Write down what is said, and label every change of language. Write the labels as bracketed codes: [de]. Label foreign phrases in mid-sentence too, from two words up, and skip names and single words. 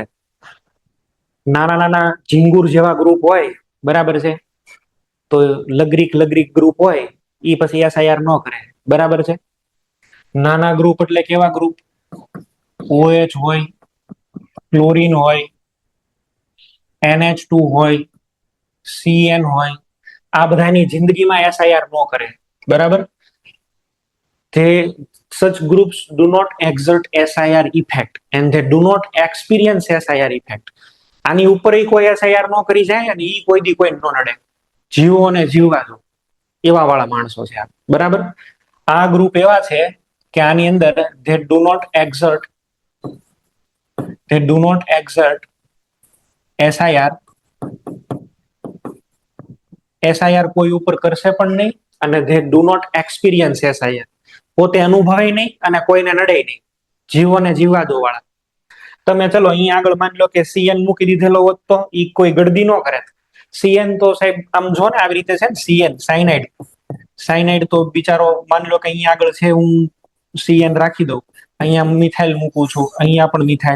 [gu] નાના નાના ઝીંગુર જેવા ગ્રુપ હોય, બરાબર છે, તો લગરીક ગ્રુપ હોય એ પછી SIR ન કરે, બરાબર છે. નાના ગ્રુપ એટલે કેવા ગ્રુપ? OH હોય, ક્લોરીન હોય, NH2 હોય, CN હોય, આ બધાની જિંદગીમાં SIR ન કરે, બરાબર. [en] Such groups do not exert SIR effect and they do not experience SIR effect. [gu] આની ઉપર કોઈ SIR ન કરી જાય અને ઈ કોઈ દી કોઈ ન નડે, જીવો ને જીવવા દો, એવા વાળા માણસો છે આ, બરાબર. આ ગ્રુપ એવા છે કે આની અંદર [en] they do not exert SIR [gu] કોઈ ઉપર કરશે પણ નહીં, અને [en] they do not experience SIR, [gu] પોતે અનુભવે નહીં અને કોઈને નડે નહીં, જીવો ને જીવવા દો વાળા. તમે ચલો અહીંયા આગળ માની લો કે CN મૂકી દીધેલો હોત તો ઈ કોઈ ગળદી ન કરે. CN તો સાહેબ આમ જો ને આવી રીતે છે ને, CN સાયનાઇડ તો બિચારો માની લો કે અહીંયા આગળ છે, હું CN રાખી દઉં, અહીંયા મિથાઇલ મૂકું છું, અહીંયા પણ મિથાઇલ.